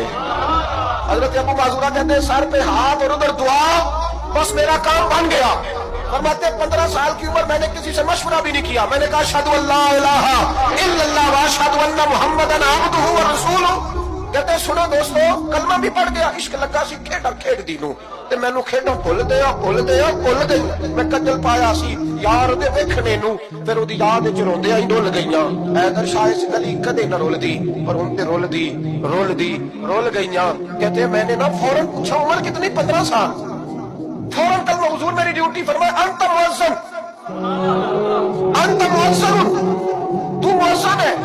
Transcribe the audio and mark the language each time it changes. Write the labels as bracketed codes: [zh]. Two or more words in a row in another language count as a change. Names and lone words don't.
[ur] حضرت ابو معذورہ کہتے ہیں سر پہ ہاتھ اور ادھر دعا، بس میرا کام بن گیا. فرماتے ہیں 15 سال کی عمر میں نے کسی سے مشورہ بھی نہیں کیا. [ar] میں نے کہا اشہدو ان لا الہ الا اللہ واشہدو ان محمدن عبدہ ورسولہ. [ur] کہتے ہیں سنو دوستو کلمہ بھی پڑھ گیا، [pa] عشق لگا سی کھیڈا کھیڈ دی نوں تے مینوں کھیڈاں بھول دیا میں کجل پایا سی یار دے ویکھنے نوں. پھر اودی یاد وچ روندیاں ہی ڈول گئیاں. اے در شاہ اس گلی کدے نہ رول دی، اور ان تے رول گئیاں. [ur] کہتے ہیں میں نے نا فوراً پوچھا عمر کتنی؟ 15 سال. فوراً کلمہ حضور میری ڈیوٹی. فرمایا [ar] انت مؤذن، انت مؤذن، [ur] تو مؤذن ہے.